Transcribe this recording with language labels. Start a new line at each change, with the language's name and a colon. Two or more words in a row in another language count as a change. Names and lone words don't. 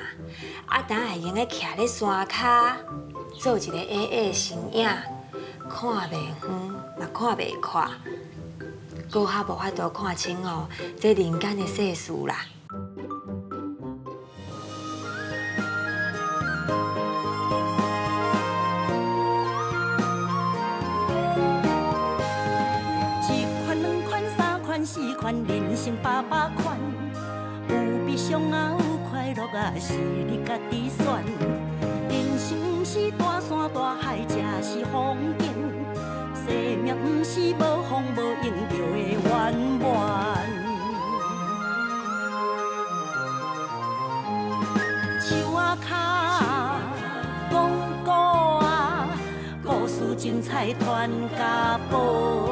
Min Nan Chinese: 啊，当会用个徛咧山骹，做一个矮矮的身影，看袂远，嘛看袂快，搁较无法度看清哦这人间的世事啦。 4款人生800 款，有悲伤啊，有快乐啊，是你家己选。人生不是大山大海，才是风景。生命不是无风无影就会圆满。树仔脚，讲古啊，故事精彩传家宝。